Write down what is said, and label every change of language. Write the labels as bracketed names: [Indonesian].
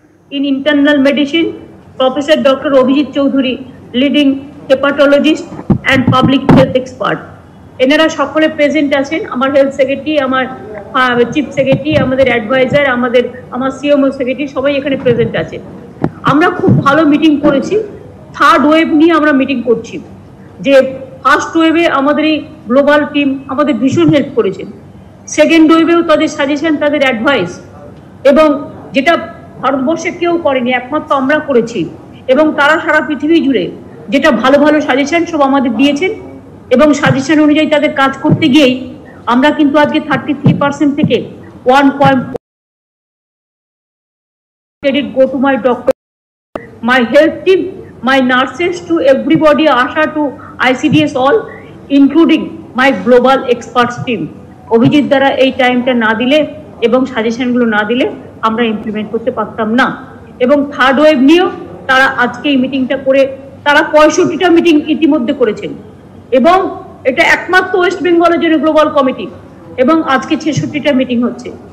[English] in internal medicine, Professor Dr. Abhijit Choudhury, leading hepatologist and public health expert. [Bangla] এনারা সকলে present আছেন, আমার health secretary, আমার chief secretary, আমাদের অ্যাডভাইজার, আমার সিএমও সেক্রেটারি সবাই এখানে প্রেজেন্ট আছে। আমরা খুব ভালো মিটিং করেছি। থার্ড ওয়েভ নিয়ে আমরা মিটিং করছি, যে ফার্স্ট ওয়েভে আমাদের এই গ্লোবাল টিম আমাদের ভীষণ হেল্প করেছেন, সেকেন্ড ওয়েভেও তাদের সাজেশন, তাদের অ্যাডভাইস, এবং যেটা ভারতবর্ষে কেউ করেনি, একমাত্র আমরা করেছি, এবং তারা সারা পৃথিবী জুড়ে যেটা ভালো ভালো সাজেশন সব আমাদের দিয়েছেন, এবং সাজেশন অনুযায়ী তাদের কাজ করতে গিয়েই আমরা কিন্তু আজকে 33% থেকে 1. [English] Go to my doctor, my health team, my nurses, to everybody, ASHA to ICDS, all, including my global experts team. [Bangla] Abhijit দ্বারা এই টাইমটা না দিলে এবং সাজেশনগুলো না দিলে আমরা ইমপ্লিমেন্ট করতে পারতাম না। এবং থার্ড ওয়েভ নিয়েও তারা আজকে এই মিটিংটা করে তারা 65টা মিটিং ইতিমধ্যে করেছেন, এবং এটা একমাত্র ওয়েস্ট বেঙ্গলের জন্য গ্লোবাল কমিটি, এবং আজকে 66টা মিটিং হচ্ছে।